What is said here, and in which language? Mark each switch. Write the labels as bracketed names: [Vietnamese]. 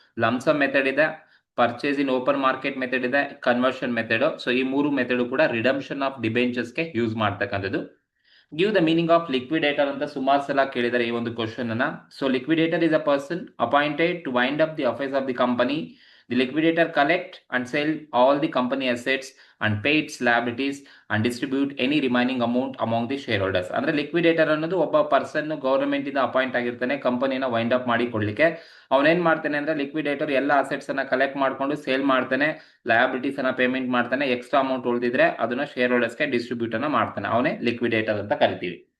[Kannada] Lump sum method ಇದೆ, purchase ಇನ್ open market method ಇದೆ, conversion method. So ಈ 3 ಮೆಥಡ್ ಕೂಡ ರಿಡಂಪ್ಷನ್ ಆಫ್ ಡಿಬೆಂಚರ್ಸ್ಗೆ ಯೂಸ್ ಮಾಡ್ತಕ್ಕಂಥದ್ದು. [English] give the meaning of liquidator [Kannada] ಅಂತ ಸುಮಾರು ಸಲ ಕೇಳಿದರೆ ಈ ಒಂದು ಕ್ವಶನ್ ಅನ್ನ. [English] So liquidator is a person appointed to wind up the affairs of the company. The liquidator collect and sell all the company assets and pay its liabilities and distribute any remaining amount among the shareholders. [Kannada] ಅಂದ್ರೆ liquidator ಅನ್ನೋದು ಒಬ್ಬ person government ಇಂದ appoint ಆಗಿರ್ತಾನೆ ಕಂಪನಿನ wind up ಮಾಡಿ ಕೊಡ್ಲಿಕ್ಕೆ. ಅವನೇನ್ ಮಾಡ್ತಾನೆ ಅಂದ್ರೆ ಲಿಕ್ವಿಡೇಟರ್ ಎಲ್ಲ ಅಸೆಟ್ಸ್ ಅನ್ನ ಕಲೆಕ್ಟ್ ಮಾಡ್ಕೊಂಡು ಸೇಲ್ ಮಾಡ್ತಾನೆ, ಲಯಬಿಲಿಟೀಸ್ ಅನ್ನ ಪೇಮೆಂಟ್ ಮಾಡ್ತಾನೆ, ಎಕ್ಸ್ಟ್ರಾ ಅಮೌಂಟ್ ಉಳಿದಿದ್ರೆ ಅದನ್ನ ಶೇರ್ ಹೋಲ್ಡರ್ಸ್ಗೆ ಡಿಸ್ಟ್ರಿಬ್ಯೂಟ್ ಅನ್ನ ಮಾಡ್ತಾನೆ, ಅವನೇ ಲಿಕ್ವಿಡೇಟರ್ ಅಂತ ಕರಿತೀವಿ.